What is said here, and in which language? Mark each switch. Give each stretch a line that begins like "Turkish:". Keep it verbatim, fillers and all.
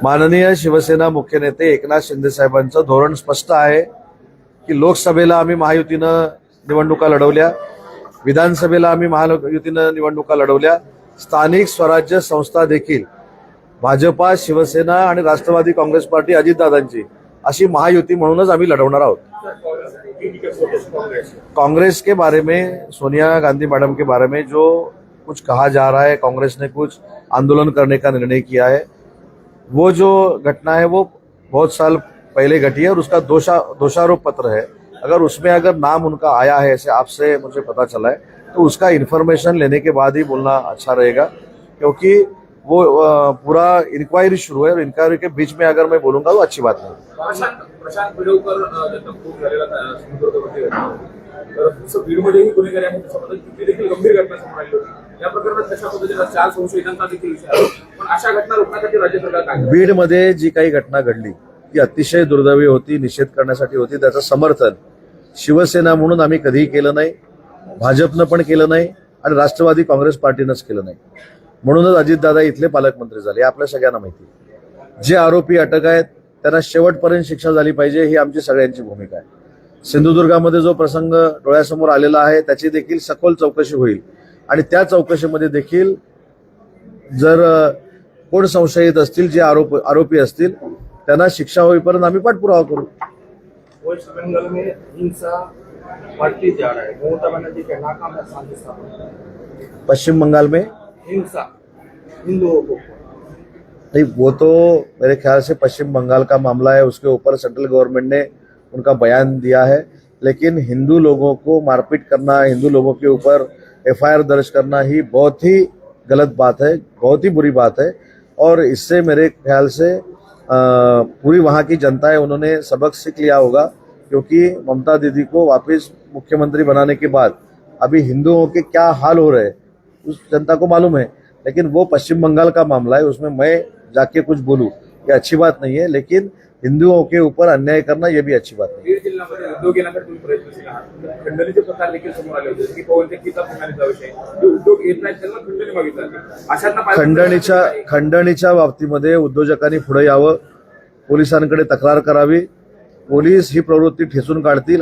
Marathi: माननीय शिवसेना मुख्य नेते एकनाथ शिंदे साहेबांचं धोरण स्पष्ट आहे की लोकसभेला आम्ही महायुतीनं निवडणुका लढवल्या, विधानसभेला आम्ही महायुतीनं निवडणुका लढवल्या. स्थानिक स्वराज्य संस्था देखील भाजपा, शिवसेना आणि राष्ट्रवादी काँग्रेस पार्टी अजितदादांची अशी महायुती म्हणूनच आम्ही लढवणार आहोत.
Hindi: कांग्रेस के बारे में, सोनिया गांधी मैडम के बारे में जो कुछ कहा जा रहा है, कांग्रेस ने कुछ आंदोलन करने का निर्णय किया है, वो जो घटना है वो बहुत साल पहले घटी है और उसका दोषा दोषारोप पत्र है. अगर उसमें अगर नाम उनका आया है, ऐसे आपसे मुझे पता चला है, तो उसका इन्फॉर्मेशन लेने के बाद ही बोलना अच्छा रहेगा क्योंकि वो अ, पूरा इंक्वायरी शुरू है और इंक्वायरी के बीच में अगर मैं बोलूंगा तो अच्छी बात नहीं.
Marathi: प्रशांत प्रशांत बिडवकर अ, जे तंबूक झालेला अ, सिंधुदुर्गवरती घटना होती, तर तसं बीडमध्येही गुन्हेगारांमध्ये संबंधित तिथे देखील गंभीर घटना समोर आली होती. या प्रकरणात तशा पद्धतीचा चार संशयितांचा देखील विषय आहे. पण अशा घटना रोखण्यासाठी राज्य सरकार काय करते? बीडमध्ये जी काही घटना घडली ती अतिशय दुर्दैवी होती, निषेध करण्यासाठी होती. त्याचं समर्थन शिवसेना म्हणून आम्ही कधीही केलं नाही, भाजपनं पण केलं नाही आणि राष्ट्रवादी काँग्रेस पार्टीनंच केलं नाही. म्हणूनच अजितदादा इथले पालकमंत्री झाले. आपल्या सगळ्यांना माहिती आहे. जे आरोपी अटक आहेत त्यांना शेवटपर्यंत शिक्षा झाली पाहिजे ही आमची सगळ्यांची भूमिका आहे. सिंधुदुर्गामध्ये जो प्रसंग डोळ्यासमोर आलेला आहे त्याची देखील सखोल चौकशी होईल आणि त्या चौकशीमध्ये देखील जर अ, कोण संशयित असतील, जे आरोप आरोपी असतील त्यांना शिक्षा होईपर्यंत आम्ही पाठपुरावा करू.
Hindi: वेस्ट बंगाल में हिंसा बढ़ती जा रहा है, ममता बनर्जी का नाकाम है शांति स्थापना. पश्चिम बंगाल में हिंसा हिंदुओं को नहीं, वो तो मेरे ख्याल से पश्चिम बंगाल का मामला है, उसके ऊपर सेंट्रल गवर्नमेंट ने उनका बयान दिया है। लेकिन हिंदू लोगों को मारपीट करना, हिंदू लोगों के ऊपर एफ आई आर दर्ज करना ही बहुत ही गलत बात है, बहुत ही बुरी बात है। और इससे मेरे ख्याल से अ, पूरी वहाँ की जनता है, उन्होंने सबक सीख लिया होगा, क्योंकि ममता दीदी को वापस मुख्यमंत्री बनाने के बाद अभी हिंदुओं के क्या हाल हो रहे हैं उस जनता को मालूम है। लेकिन वो पश्चिम बंगाल का मामला है, उसमें मैं जाके कुछ बोलूँ ये अच्छी बात नहीं है, लेकिन हिंदुओं के ऊपर अन्याय करना ये भी अच्छी बात नहीं है।
Marathi: बीड जिल्ह्यामध्ये उद्योग येण्याकडे तुम्ही प्रयत्नशील आहात. खंडणीचे प्रकार देखील समोर आले होते, जसं की पवन तेखीचा खंडणीचा विषय, जो उद्योग येत नाही त्यांना खंडणी मागितली जाते. अशांना पाहिजे खंडणीच्या खंडणीच्या बाबतीमध्ये उद्योजकांनी पुढे यावं, पोलिसांकडे तक्रार करावी, पोलीस ही प्रवृत्ती ठेचून काढतील.